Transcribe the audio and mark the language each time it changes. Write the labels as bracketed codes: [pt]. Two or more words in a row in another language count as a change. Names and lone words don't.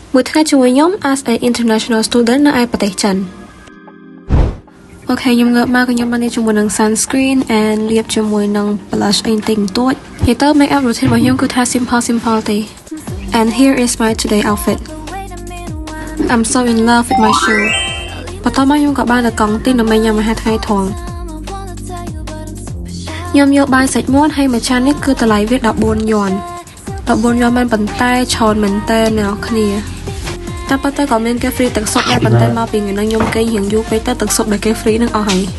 [km] មួយថ្ងៃជាមួយខ្ញុំ [en] as an international student [km] នៅឯប្រទេសចិន Okay ខ្ញុំងើបមកខ្ញុំបានជាមួយនឹង [en] sunscreen and [km] លាបជាមួយនឹង blush អីតិចតួចនិយាយទៅ [en] make up routine [km] របស់ខ្ញុំគឺថា simple ទេ [en] and here is my today outfit I'm so in love with my shoe [km] បន្តមកខ្ញុំក៏បានទៅកង់ទីដើម្បីញ៉ាំអាហារថ្ងៃធំ ខ្ញុំយកបាយសាច់មាន់ហើយមួយចាននេះគឺតម្លៃវា14យួនមិនប៉ុន្តែឆោតមែនតើអ្នកគ្នាតែប៉ុន្តែក៏មានគេ free ទឹកស៊ុបដែរប៉ុន្តែមកពីថ្ងៃនេះខ្ញុំគេរៀងយូរពេកទៅទឹកស៊ុបដែលគេ free នឹងអស់ហើយ